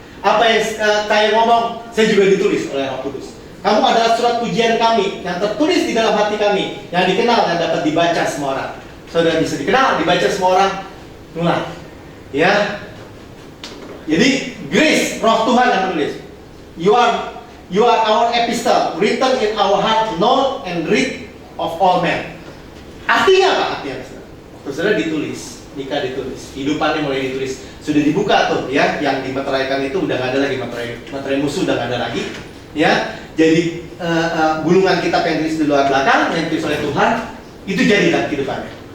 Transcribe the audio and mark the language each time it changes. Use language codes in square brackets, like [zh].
[id] Apa yang saya ngomong saya juga ditulis oleh Roh Kudus. Kamu adalah surat pujian kami yang tertulis di dalam hati kami, yang dikenal dan dapat dibaca semua orang. Saudara bisa dikenal, dibaca semua orang, mulai. Ya. Jadi grace, Roh Tuhan yang menulis. [en] You are our epistle, written in our heart, known and read of all men. [id] Artinya apa? Artinya waktu saudara ditulis, nikah ditulis, kehidupannya mulai ditulis, sudah dibuka tuh, ya. Yang dimeteraikan itu udah nggak ada lagi, materai musuh udah nggak ada lagi, ya. Jadi gulungan kitab yang ditulis di luar belakang, yang ditulis oleh Tuhan, itu jadi dalam kehidupannya.